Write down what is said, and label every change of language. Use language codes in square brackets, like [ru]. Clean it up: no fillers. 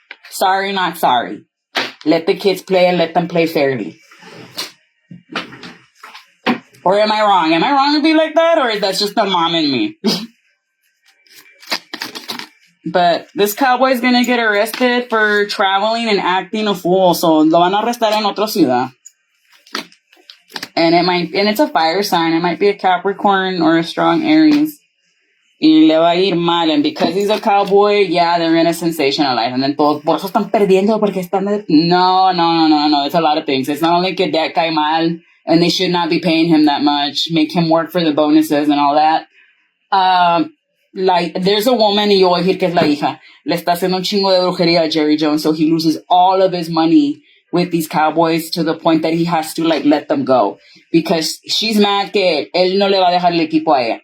[en] Sorry, not sorry. Let the kids play and let them play fairly. Or am I wrong? Am I wrong to be like that? Or is that just the mom in me? But this cowboy is going to get arrested for traveling and acting a fool. [es] So lo van a arrestar en otra ciudad. [en] And it's a fire sign. It might be a Capricorn or a strong Aries. [es] Y le va a ir mal. [en] And because he's a cowboy, yeah, they're going to sensationalize. And then [es] todos, por eso están perdiendo, porque están... [en] No. It's a lot of things. It's not only [es] que deck cae mal, [en] and they should not be paying him that much. Make him work for the bonuses and all that. Like, there's a woman, [es] y yo voy a decir que es la hija, le está haciendo un chingo de brujería a Jerry Jones, [en] so he loses all of his money with these Cowboys to the point that he has to like let them go because she's mad [es] que él no le va a dejar el equipo a ella.